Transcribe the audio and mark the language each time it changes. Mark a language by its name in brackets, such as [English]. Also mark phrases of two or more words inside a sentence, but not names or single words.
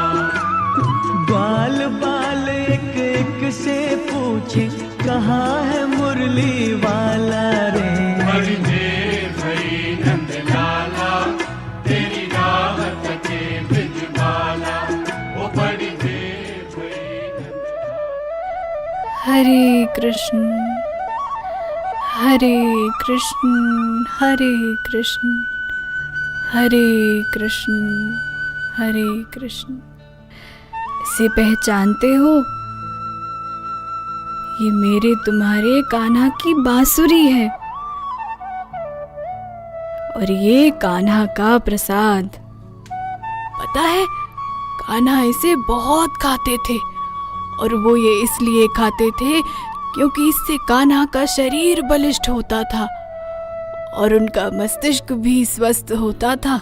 [Hindi] बाल बाल एक एक से पूछे, कहाँ है मुरली वाला रे। बड़ी देर भई नंद लाला, तेरी राहत के ब्रिज बाला। ओ बड़ी देर भई नंद लाला। हरे कृष्ण हरे कृष्ण हरे कृष्ण हरे कृष्ण हरे कृष्ण। इसे पहचानते हो? ये मेरे तुम्हारे कान्हा की बांसुरी है और ये कान्हा का प्रसाद। पता है, कान्हा इसे बहुत खाते थे और वो ये इसलिए खाते थे क्योंकि इससे कान्हा का शरीर बलिष्ठ होता था और उनका मस्तिष्क भी स्वस्थ होता था।